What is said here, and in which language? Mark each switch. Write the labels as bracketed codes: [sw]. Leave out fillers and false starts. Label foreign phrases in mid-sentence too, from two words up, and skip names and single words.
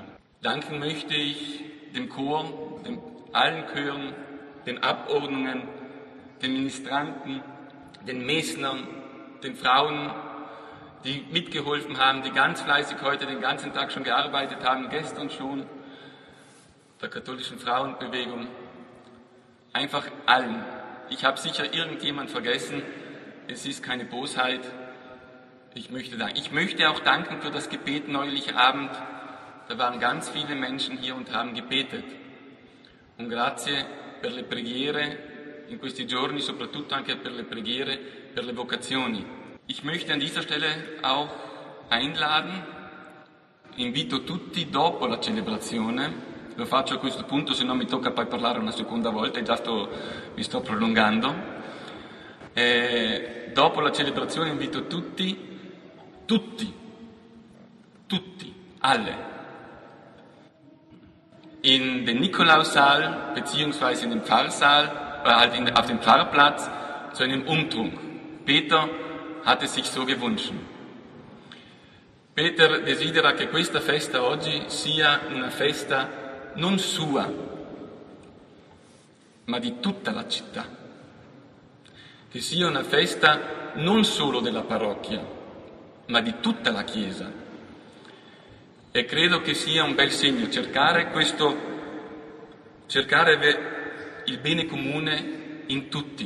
[de] Danken möchte ich dem Chor, allen Chören, den Abordnungen, den Ministranten, den Messnern, den Frauen, die mitgeholfen haben, die ganz fleißig heute den ganzen Tag schon gearbeitet haben, gestern schon, der katholischen Frauenbewegung, einfach allen. Ich habe sicher irgendjemand vergessen, es ist keine Bosheit. Ich möchte auch danken für das Gebet neulich Abend. Da waren ganz viele Menschen hier und haben gebetet. [it] Und grazie per le preghiere in questi giorni, soprattutto anche per le preghiere, per le vocazioni. [de] Ich möchte an dieser Stelle auch einladen, [it] invito tutti dopo la celebrazione, lo faccio a questo punto se non mi tocca poi parlare una seconda volta, mi sto prolungando, dopo la celebrazione invito tutti, [de] alle, in den Nikolaussaal beziehungsweise in den Pfarrsaal, auf dem Pfarrplatz zu einem Umtrunk. Peter hat es sich so gewünscht. [it] Peter desidera che questa festa oggi sia una festa non sua, ma di tutta la città. Che sia una festa non solo della parrocchia, ma di tutta la Chiesa. E credo che sia un bel segno cercare il bene comune in tutti.